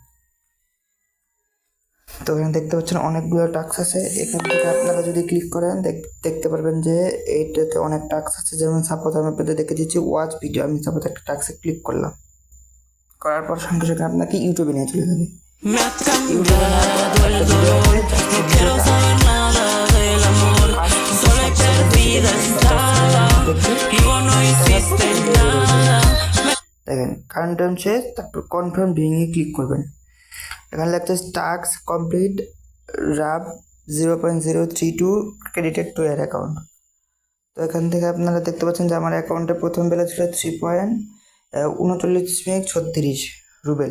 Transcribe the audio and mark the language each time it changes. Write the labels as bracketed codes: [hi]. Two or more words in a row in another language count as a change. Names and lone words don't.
[bn] তো এখানে দেখতে পাচ্ছেন অনেকগুলো টাস্ক আছে। এখান থেকে আপনারা যদি ক্লিক করেন দেখতে পারবেন যে এইটাতে অনেক টাস্ক আছে। যেমন সাপোজ আমি আপনাদের দেখে দিচ্ছি [en] watch video. [bn] আমি সাপোজ একটা টাস্কে ক্লিক করলাম, করার পর সঙ্গে সঙ্গে আপনাকে ইউটিউবে নিয়ে চলে যাবে। [es] Me ha cambiado el dolor, no quiero saber nada del amor, sola y perdida estaba, y vos no hiciste nada. [bn] দেখেন [en] current time [bn] শেষ, তারপর কনফার্ম ভেঙে ক্লিক করবেন। এখানে লেখছে [en] task complete, rub 0.032 credited to your account. [bn] তো এখান থেকে আপনারা দেখতে পাচ্ছেন যে আমার অ্যাকাউন্টে প্রথম ব্যালেন্স ছিল 3.3936 রুবেল।